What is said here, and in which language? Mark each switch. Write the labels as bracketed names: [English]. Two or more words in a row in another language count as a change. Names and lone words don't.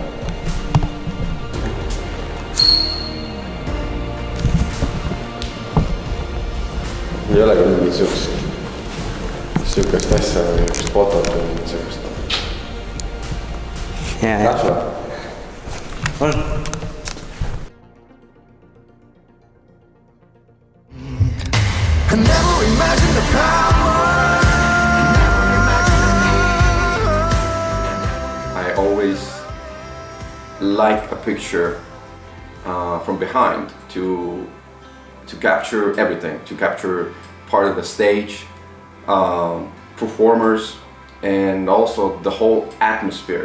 [Estonian] Ei ole ka mingit sihukest asja või üks fotot või mingit sihukest. Lähme. [English] I always like a picture from behind to capture everything, to capture part of the stage, performers, and also the whole atmosphere.